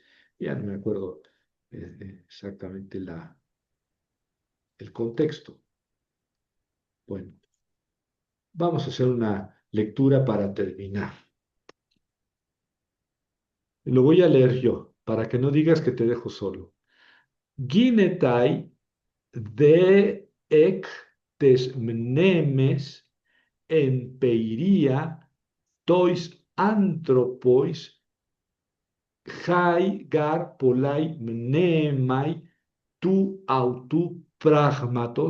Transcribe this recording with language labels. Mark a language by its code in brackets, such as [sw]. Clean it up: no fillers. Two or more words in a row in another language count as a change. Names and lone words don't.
[es] Ya no me acuerdo exactamente el contexto. Bueno, vamos a hacer una lectura para terminar. Lo voy a leer yo, para que no digas que te dejo solo. [el] γίνεται δὲ ἐκ τῆς μνήμης ἐμπειρία τοῖς ἀνθρώποις αἱ γὰρ πολλαὶ μνῆμαι τοῦ αὐτοῦ πράγματος